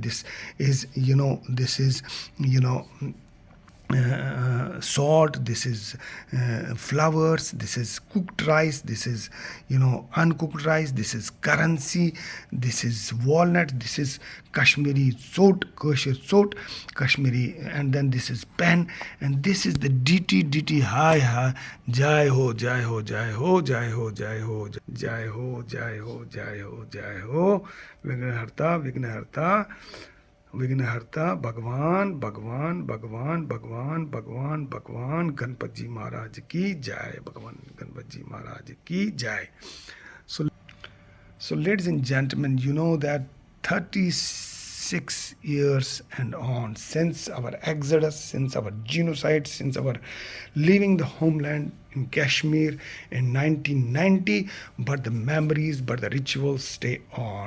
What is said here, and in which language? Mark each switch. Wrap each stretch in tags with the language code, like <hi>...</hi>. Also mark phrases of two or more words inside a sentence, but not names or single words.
<en>This is, salt, this is flowers, this is cooked rice, this is uncooked rice, this is currency, this is walnut, this is Kashmiri salt, Kashmiri, and then this is pen, and this is the dt</en> <hi>hi जय हो जय हो जय हो जय हो जय हो जय हो जय हो जय हो जय हो विघ्नहर्ता विघ्नहर्ता भगवान भगवान भगवान भगवान भगवान भगवान गणपत जी महाराज की जय भगवान गणपत जी महाराज की जय</hi> <en>so ladies and gentlemen, you know that 36 years and on since our exodus, since our genocide, since our leaving the homeland in Kashmir in 1990, but the memories, but the rituals stay on.</en>